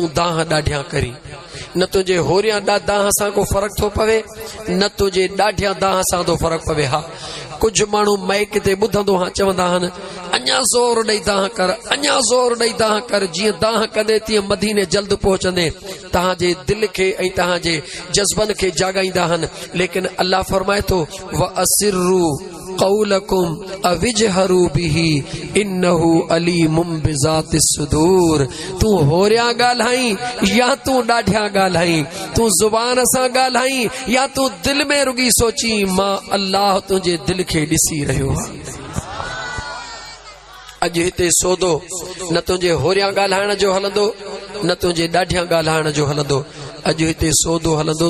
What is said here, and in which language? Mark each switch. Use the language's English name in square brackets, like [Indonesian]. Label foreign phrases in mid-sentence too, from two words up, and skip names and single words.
[Sindhi] दाह ॾाढियां करी न तुंहिंजे होरियां दाह सां को फ़र्क़ु थो पवे न तुंहिंजे ॾाढियां दाह सां थो फ़र्क़ु पवे हा कुझु माण्हू माइक ते ॿुधंदो हा चवंदा आहिनि अञा ज़ोर ॾेई दाह कर अञा ज़ोर ॾेई दाह कर जीअं दाह कंदे तीअं मदीने जल्द पहुचंदे तव्हांजे दिलि खे ऐं तव्हांजे जज़्बनि खे जाॻाईंदा आहिनि लेकिन अल्लाह फरमाए थो [Arabic] وأسروا قولكم أو اجهروا به إنه عليم بذات الصدور [Sindhi] तूं होरियां ॻाल्हाई या तूं ॾाढियां ॻाल्हाई तूं ज़ुबान सां ॻाल्हाई या तूं दिलि में रुॻी सोची मां अल्लाह तुंहिंजे दिलि खे ॾिसी रहियो आहे अॼु हिते सौदो न तुंहिंजे होरियां ॻाल्हाइण जो हलंदो न तुंहिंजे ॾाढियां ॻाल्हाइण जो हलंदो अॼु हिते सौदो हलंदो